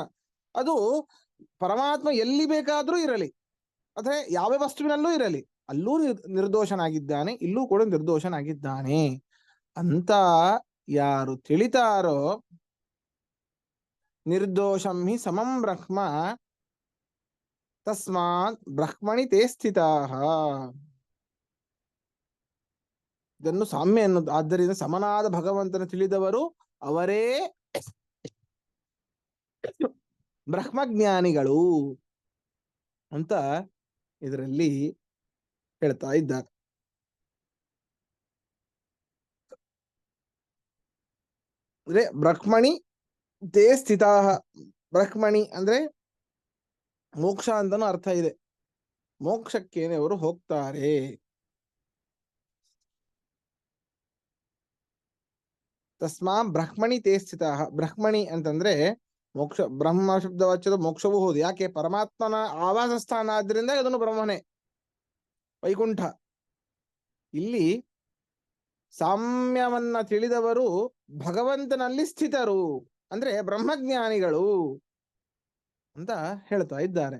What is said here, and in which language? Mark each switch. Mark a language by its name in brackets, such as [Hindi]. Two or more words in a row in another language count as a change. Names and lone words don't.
[Kannada] ಅದು ಪರಮಾತ್ಮ ಎಲ್ಲಿ ಬೇಕಾದ್ರೂ ಇರಲಿ, ಅಥವಾ ಯಾವ ವಸ್ತುವಿನಲ್ಲೂ ಇರಲಿ, ಅಲ್ಲೂ ನಿರ್ದೋಷನಾಗಿದ್ದಾನೆ, ಇಲ್ಲೂ ಕೂಡ ನಿರ್ದೋಷನಾಗಿದ್ದಾನೆ ಅಂತ ಯಾರು ತಿಳಿತಾರೋ, [Sanskrit] ನಿರ್ದೋಷಂ ಹಿ ಸಮಂ ಬ್ರಹ್ಮ ತಸ್ಮಾತ್ ಬ್ರಹ್ಮಣಿ ತೇ ಸ್ಥಿತಾಃ. [Kannada] ಇದನ್ನು ಸಾಮ್ಯ ಎನ್ನುವುದು. ಆದ್ದರಿಂದ ಸಮನಾದ ಭಗವಂತನ ತಿಳಿದವರು ಅವರೇ ಬ್ರಹ್ಮಜ್ಞಾನಿಗಳು ಅಂತ ಇದರಲ್ಲಿ ಹೇಳ್ತಾ ಇದ್ದಾರೆ. [Sanskrit] ಅಂದ್ರೆ ಬ್ರಹ್ಮಣಿ ತೇ ಸ್ಥಿತಾಃ. [Kannada] ಬ್ರಹ್ಮಣಿ ಅಂದ್ರೆ ಮೋಕ್ಷ ಅಂತನೂ ಅರ್ಥ ಇದೆ. ಮೋಕ್ಷಕ್ಕೇನೆ ಅವರು ಹೋಗ್ತಾರೆ. [Sanskrit] ತಸ್ಮಾ ಬ್ರಹ್ಮಣಿ ತೇ ಸ್ಥಿತಾಃ. [Kannada] ಬ್ರಹ್ಮಣಿ ಅಂತಂದ್ರೆ ಮೋಕ್ಷ. ಬ್ರಹ್ಮ ಶಬ್ದ ವಾಚ್ಯದ ಮೋಕ್ಷವೂ ಹೌದು. ಯಾಕೆ? ಪರಮಾತ್ಮನ ಆವಾಸ ಸ್ಥಾನ ಆದ್ರಿಂದ ಅದನ್ನು ಬ್ರಹ್ಮನೇ, ವೈಕುಂಠ. ಇಲ್ಲಿ ಸಾಮ್ಯವನ್ನ ತಿಳಿದವರು ಭಗವಂತನಲ್ಲಿ ಸ್ಥಿತರು, ಅಂದ್ರೆ ಬ್ರಹ್ಮಜ್ಞಾನಿಗಳು ಅಂತ ಹೇಳ್ತಾ ಇದ್ದಾರೆ.